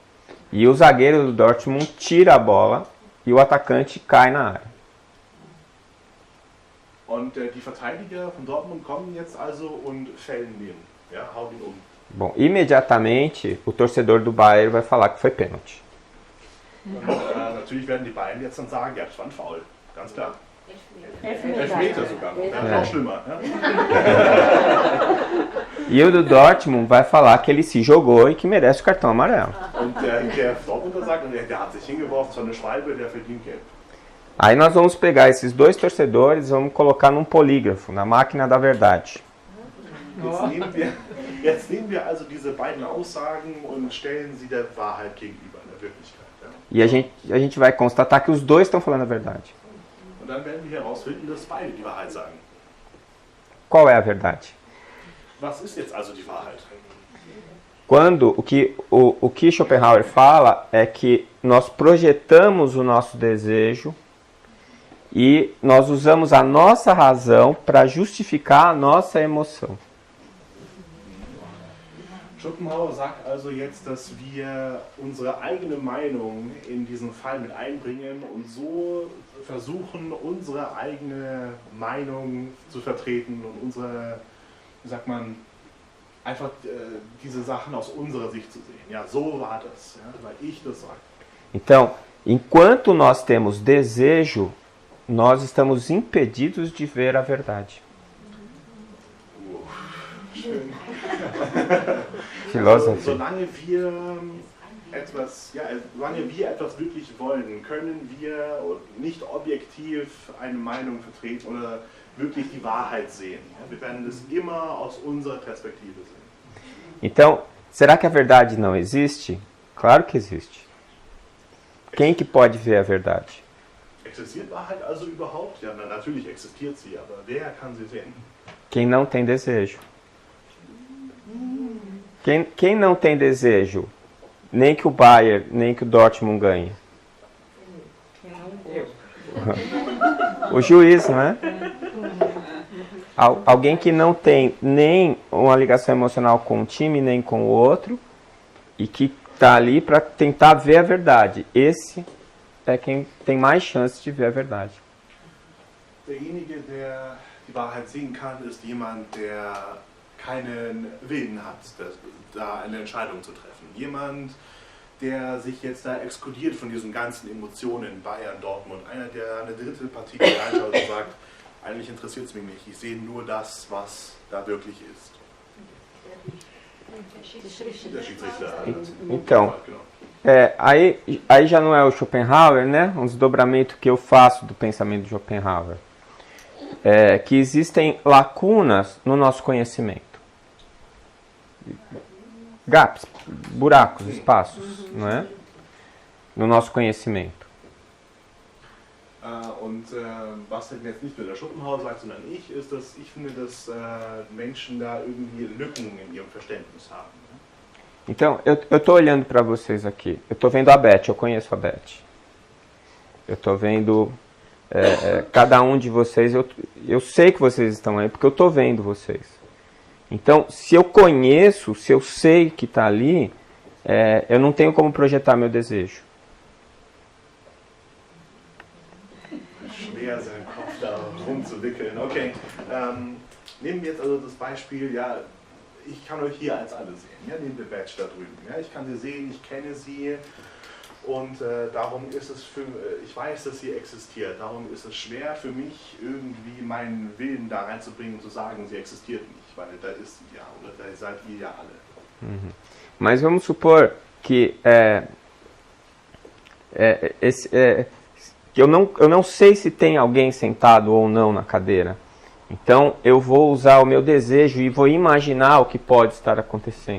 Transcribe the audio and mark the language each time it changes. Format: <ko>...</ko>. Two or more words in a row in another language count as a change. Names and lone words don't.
<pt>E o zagueiro do Dortmund tira a bola e o atacante cai na área.</pt> <de>Und die Verteidiger von Dortmund kommen jetzt also und fällen ihn, ja, hauen ihn um.</de> <pt>Bom, imediatamente o torcedor do Bayern vai falar que foi pênalti.</pt> <de>Und natürlich werden die Bayern jetzt dann sagen, ja, das war ein Foul, ganz klar. Elfmeter sogar, noch schlimmer. Ja?</de> <pt>E o do Dortmund vai falar que ele se jogou e que merece o cartão amarelo.</pt> <de>Und der Dortmunder sagt, der hat sich hingeworfen, so eine Schwalbe, der verdient gelb.</de> <pt>Aí nós vamos pegar esses dois torcedores e vamos colocar num polígrafo, na máquina da verdade.</pt> <de>Jetzt nehmen wir also diese beiden Aussagen und stellen sie der Wahrheit gegenüber, der Wirklichkeit. Ja?</de> <pt>E a gente vai constatar que os dois estão falando a verdade.</pt> <de>Und dann werden wir herausfinden, dass beide die Wahrheit sagen.</de> <pt>Qual é a verdade?</pt> <de>Was ist jetzt also die Wahrheit?</de> <pt>Quando o que Schopenhauer fala é que nós projetamos o nosso desejo e nós usamos a nossa razão para justificar a nossa emoção.</pt> <de>Schopenhauer sagt also jetzt, dass wir unsere eigene Meinung in diesen Fall mit einbringen und so versuchen, unsere eigene Meinung zu vertreten und unsere, wie sagt man, einfach diese Sachen aus unserer Sicht zu sehen. Ja, so war das, ja, weil ich das sage.</de> <pt>Então, enquanto nós temos desejo, nós estamos impedidos de ver a verdade.</pt> <de>Schön. Philosophy. Solange wir etwas wirklich wollen, können wir nicht objektiv eine Meinung vertreten oder wirklich die Wahrheit sehen. Wir werden das immer aus unserer Perspektive sehen.</de> <pt>Então, será que a verdade não existe? Claro que existe. Quem que pode ver a verdade?</pt> <de>Existiert Wahrheit also überhaupt? Ja, natürlich existiert sie, aber wer kann sie sehen?</de> <pt>Quem não tem desejo. Quem não tem desejo, nem que o Bayern, nem que o Dortmund ganhe? O juiz, não é? Alguém que não tem nem uma ligação emocional com um time, nem com o outro, e que está ali para tentar ver a verdade. Esse é quem tem mais chance de ver a verdade.</pt> <de>Derjenige, der die Wahrheit sehen kann, ist jemand, der keinen Willen hat, da eine Entscheidung zu treffen. Jemand, der sich jetzt da exkludiert von diesen ganzen Emotionen, Bayern, Dortmund, einer, der eine dritte Partie reinschaut und sagt, eigentlich interessiert es mich nicht, ich sehe nur das, was da wirklich ist. Der Schiedsrichter.</de> <pt>Então, aí já não é o Schopenhauer, né? Um desdobramento que eu faço do pensamento de Schopenhauer. Que existem lacunas no nosso conhecimento. Gaps, buracos, espaços, não é? No nosso conhecimento.</pt> <de>Und was jetzt nicht nur der Schopenhauer sagt, sondern ich, ist, dass ich finde, dass Menschen da irgendwie Lücken in ihrem Verständnis haben. Ne?</de> <pt>Então, eu estou olhando para vocês aqui. Eu estou vendo a Beth, eu conheço a Beth. Eu estou vendo cada um de vocês. Eu sei que vocês estão aí porque eu estou vendo vocês. Então, se eu conheço, se eu sei que está ali, eu não tenho como projetar meu desejo.</pt> <de>Schwer, seinen Kopf da rumzuwickeln. Okay, nehmen wir jetzt also das Beispiel, ja, ich kann euch hier als alle sehen. Ja, nehmen wir Batch da drüben. Ja, ich kann sie sehen, ich kenne sie und darum ist es ich weiß, dass sie existiert. Darum ist es schwer für mich, irgendwie meinen Willen da reinzubringen und zu sagen, sie existiert nicht, weil da ist sie ja, oder da seid ihr ja alle. Uhum.</de> <pt>Mas vamos supor que eu não sei se tem alguém sentado ou não na cadeira. Então eu vou usar o meu desejo e vou imaginar o que pode estar acontecendo.</pt>